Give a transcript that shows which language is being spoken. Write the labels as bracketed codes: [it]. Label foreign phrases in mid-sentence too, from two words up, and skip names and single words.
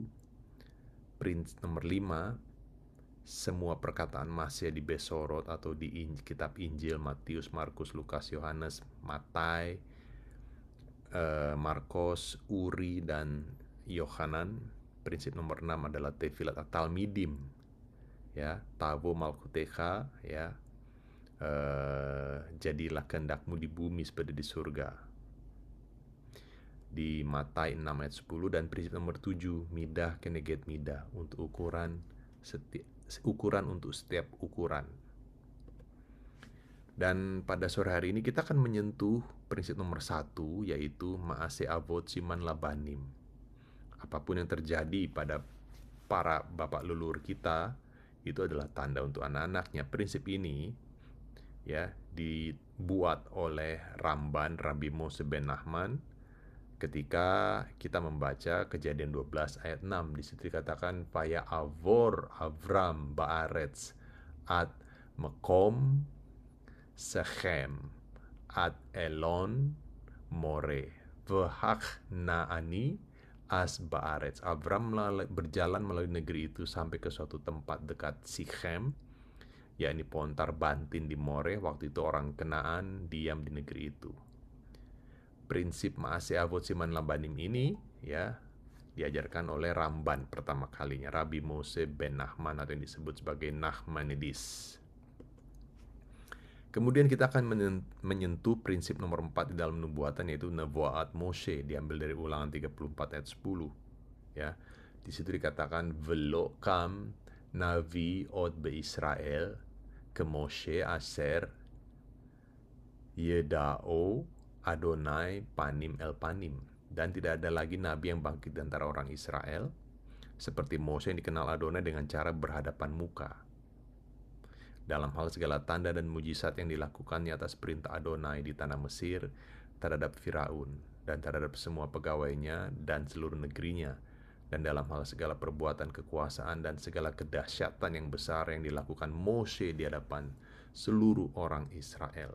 [id] Prinsip nomor 5, semua perkataan Masiah di Besorot atau di kitab Injil Matius, Markus, Lukas, Yohanes, Matai, Markos, Uri, dan Yohanan. Prinsip nomor 6 adalah [he] תפילת התלמידים, [id] ya, [he] תבוא מלכותך, [id] ya, jadilah kehendakmu di bumi seperti di surga, di Matai 6 ayat 10. Dan prinsip nomor 7, [he] מידה כנגד מידה, [id] untuk ukuran untuk setiap ukuran. Dan pada sore hari ini kita akan menyentuh prinsip nomor 1, yaitu [he] מעשה אבות סימן לבנים. [id] Apapun yang terjadi pada para bapak leluhur kita itu adalah tanda untuk anak-anaknya. Prinsip ini ya dibuat oleh Ramban Rabbi Mose ben Nachman ketika kita membaca Kejadian 12 ayat 6. Di situ dikatakan [he] ויעבר אברם בארץ עד מקום שכם עד אלון מורה והכנעני אז בארץ. [id] Avram berjalan melalui negeri itu sampai ke suatu tempat dekat Sichem, yakni Pontar Bantin di More. Waktu itu orang Kenaan diam di negeri itu. Prinsip [he] מעשה אבות סימן לבנים [id] ini ya diajarkan oleh Ramban pertama kalinya, Rabbi Mose ben Nachman atau yang disebut sebagai Nachmanides. Kemudian kita akan menyentuh prinsip nomor 4 di dalam nubuatan, yaitu [he] נבואת משה, [id] diambil dari Ulangan 34 ayat 10. Ya, Di situ dikatakan [he] ולא קם נביא עוד בישראל כמשה אשר ידעו אדני פנים אל פנים. [id] Dan tidak ada lagi nabi yang bangkit di antara orang Israel seperti Mose yang dikenal Adonai dengan cara berhadapan muka. Dalam hal segala tanda dan mujizat yang dilakukannya atas perintah Adonai di tanah Mesir terhadap Firaun dan terhadap semua pegawainya dan seluruh negerinya, dan dalam hal segala perbuatan kekuasaan dan segala kedahsyatan yang besar yang dilakukan Mose di hadapan seluruh orang Israel.